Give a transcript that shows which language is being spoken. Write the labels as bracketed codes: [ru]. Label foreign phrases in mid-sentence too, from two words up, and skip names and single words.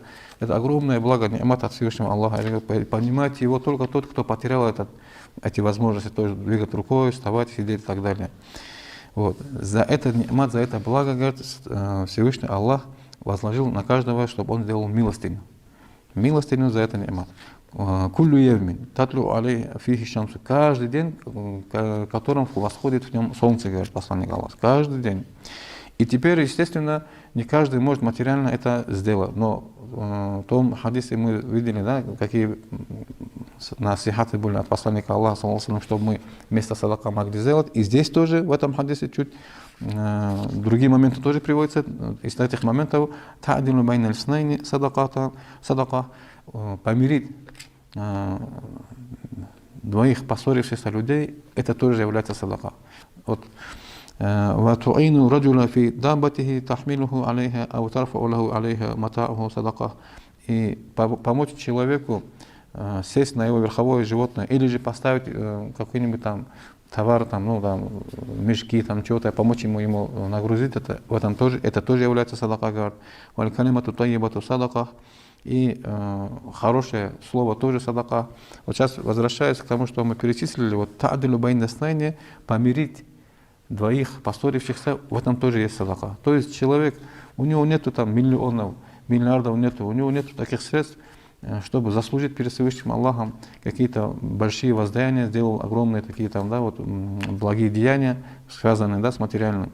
[ru] Это огромное благо, ни'мат от Всевышнего Аллаха. Понимать его только тот, кто потерял эти возможности, то есть двигать рукой, вставать, сидеть и так далее. Вот. За это ни'мат, за это благо, говорит, Всевышний Аллах возложил на каждого, чтобы он сделал милостыню. Милостыню за это ни'мат. [ar] كل يوم تطلع عليه فيه الشمس. [ru] Каждый день, которым восходит в нем солнце, говорит посланник Аллаха. Каждый день. И теперь, естественно, не каждый может материально это сделать. Но в том хадисе мы видели, да, какие насихаты были от посланника Аллаха, чтобы мы вместо садака могли сделать. И здесь тоже, в этом хадисе, чуть другие моменты тоже приводятся. Из этих моментов [ar] تعدل بين الاثنين صدقة, [ru] помирить двоих поссорившихся людей, это тоже является садака. Вот. [ar] وَتُعِينُ رَجُلًا فِي دَابَّتِهِ تَحْمِلُهُ عَلَيْهَا أَوْ تَرْفَعُ لَهُ عَلَيْهَا مَتَاعُهُ صَدَقَةٌ. [ru] И помочь человеку сесть на его верховое животное, или же поставить какой-нибудь там товар, там, ну, там, мешки, там, чего-то, помочь ему нагрузить, это тоже является садака, говорит. [ar] وَالْكَلِمَةُ طَيِّبَةُ صَدَقَةٌ. [ru] И хорошее слово тоже садака. Вот сейчас возвращаясь к тому, что мы перечислили, вот [ar] تعدل بين اثنين, [ru] помирить двоих поссорившихся, в этом тоже есть садака. То есть человек, у него нету там миллионов, миллиардов нету, у него нету таких средств, чтобы заслужить перед Всевышним Аллахом какие-то большие воздаяния, сделал огромные такие там, да, вот, благие деяния, связанные, да, с материальным.